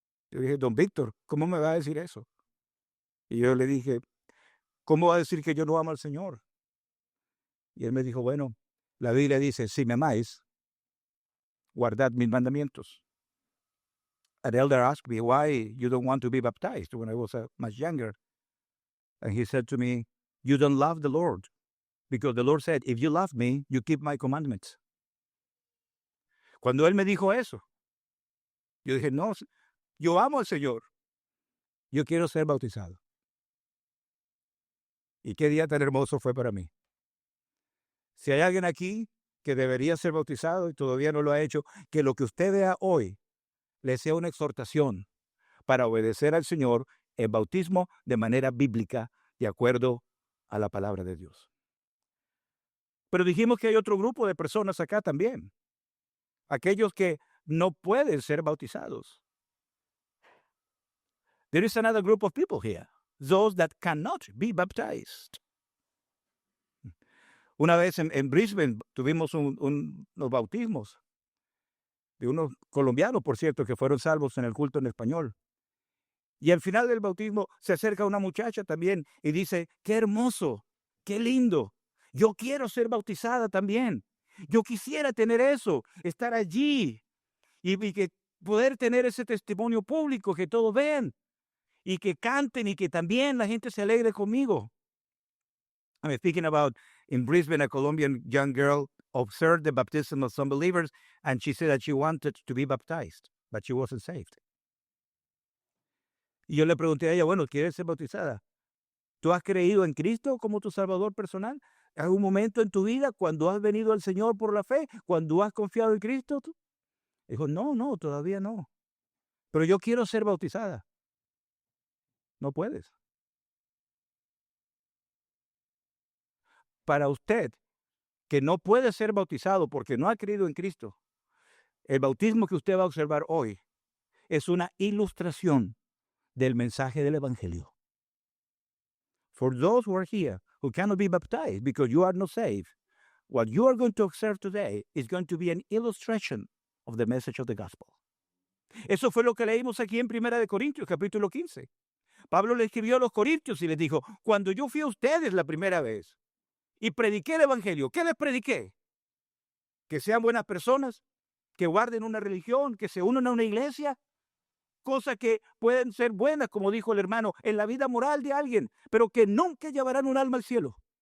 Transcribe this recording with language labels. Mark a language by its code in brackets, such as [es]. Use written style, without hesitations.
[es] Yo dije, don Víctor, ¿cómo me va a decir eso? Y yo le dije, ¿cómo va a decir que yo no amo al Señor? Y él me dijo, bueno, la Biblia dice, si me amáis, guardad mis mandamientos. [en] An elder asked me why you don't want to be baptized when I was much younger. And he said to me, you don't love the Lord. Because the Lord said, if you love me, you keep my commandments. [es] Cuando él me dijo eso, yo dije, no, yo amo al Señor. Yo quiero ser bautizado. Y qué día tan hermoso fue para mí. Si hay alguien aquí que debería ser bautizado y todavía no lo ha hecho, que lo que usted vea hoy le sea una exhortación para obedecer al Señor en bautismo de manera bíblica, de acuerdo a la palabra de Dios. Pero dijimos que hay otro grupo de personas acá también. Aquellos que no pueden ser bautizados. [en] There is another group of people here. Those that cannot be baptized. [es] Una vez en Brisbane tuvimos unos bautismos de unos colombianos, por cierto, que fueron salvos en el culto en español. Y al final del bautismo se acerca una muchacha también y dice, qué hermoso, qué lindo. Yo quiero ser bautizada también. Yo quisiera tener eso, estar allí y que poder tener ese testimonio público que todos vean. y que canten y que también la gente se alegre conmigo. [en] I'm speaking about in Brisbane, a Colombian young girl observed the baptism of some believers, and she said that she wanted to be baptized, but she wasn't saved. [es] Y yo le pregunté a ella, bueno, ¿quieres ser bautizada? ¿Tú has creído en Cristo como tu Salvador personal? ¿Hay un momento en tu vida cuando has venido al Señor por la fe, cuando has confiado en Cristo? Dijo, no, todavía no. Pero yo quiero ser bautizada. No puedes. Para usted, que no puede ser bautizado porque no ha creído en Cristo, el bautismo que usted va a observar hoy es una ilustración del mensaje del Evangelio. [en] For those who are here who cannot be baptized because you are not saved, what you are going to observe today is going to be an illustration of the message of the gospel. [es] Eso fue lo que leímos aquí en 1 Corintios, capítulo 15. Pablo le escribió a los corintios y les dijo, cuando yo fui a ustedes la primera vez y prediqué el Evangelio, ¿qué les prediqué? Que sean buenas personas, que guarden una religión, que se unan a una iglesia, cosas que pueden ser buenas, como dijo el hermano, en la vida moral de alguien, pero que nunca llevarán un alma al cielo.